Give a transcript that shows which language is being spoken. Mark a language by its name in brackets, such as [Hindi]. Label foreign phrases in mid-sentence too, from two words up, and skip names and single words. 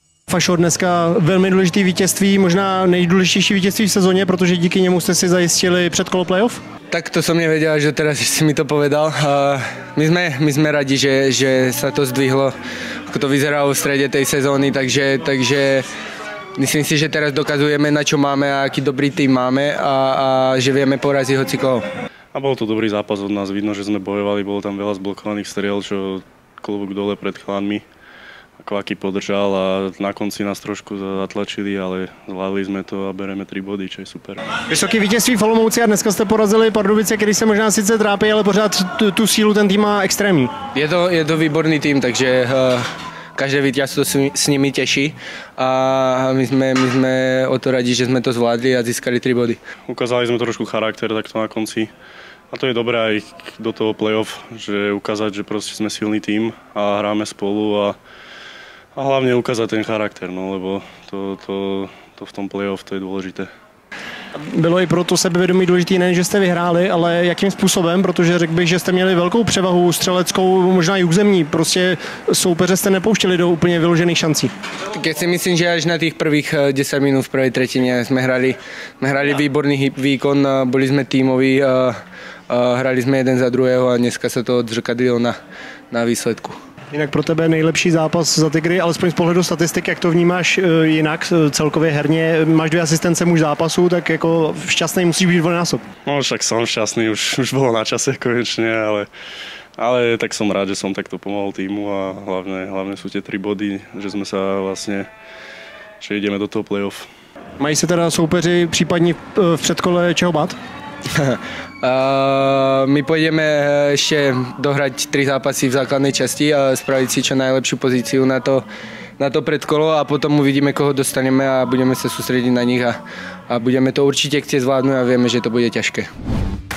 [Czech] Fašor dneska velmi důležitý vítězství, možná nejdůležitější vítězství v sezóně, protože díky němu jste si zajistili předkolo playoff? [Slovak] Tak to som nevedel, že teraz si mi to povedal. My sme radi, že sa to zdvihlo, ako to vyzeralo v strede tej sezóny, takže myslím si, že teraz dokazujeme, na čo máme a aký dobrý tým máme a že vieme poraziť hocikoho. A bol to dobrý zápas od nás, vidno, že sme bojovali, bolo tam veľa zblokovaných striel, čo klobúk dole pred chalanmi. Kvaky podržal a na konci nás trošku zatlačili, ale zvládli sme to a bereme 3 body, čo je super. [Czech] Vysoké vítězství v Olomouci a dneska jste porazili Pardubice, který se možná sice trápí, ale pořád tu sílu ten tým má extrémní. [Slovak] Je to výborný tým, takže každé víťazstvo s nimi teší a my sme o to radi, že sme to zvládli a získali 3 body. Ukázali sme trošku charakter takto na konci. A to je dobré aj do toho playoff, že ukázať, že proste sme silný tým a hráme spolu a hlavne ukázať ten charakter, no, lebo to v tom playoff to je dôležité. [Czech] Bylo i pro to sebevědomí důležitý, nejen, že jste vyhráli, ale jakým způsobem, protože řekl bych, že jste měli velkou převahu střeleckou, možná i územní, prostě soupeře jste nepouštěli do úplně vyložených šancí. [Slovak] Tak ja si myslím, že až na tých prvých 10 minút v prvej tretine sme hrali výborný výkon, boli sme tímoví, hrali sme jeden za druhého a dneska sa to odzrkadlilo na výsledku. [Czech] Jinak pro tebe nejlepší zápas za Tigry, alespoň z pohledu statistik, jak to vnímáš jinak celkově herně, máš 2 asistence muž zápasu, tak jako šťastný musíš být dvojnásob. [Slovak] No však som šťastný, už bolo na čase konečne, ale tak som rád, že som takto pomohol týmu a hlavne sú tie 3 body, že sme sa vlastne, že ideme do toho playoff. [Czech] Mají se teda soupeři případně v předkole čeho bát? [Slovak] My pôjdeme ešte dohrať 3 zápasy v základnej časti a spraviť si čo najlepšiu pozíciu na to predkolo a potom uvidíme, koho dostaneme a budeme sa sústrediť na nich a budeme to určite chcieť zvládnuť a vieme, že to bude ťažké.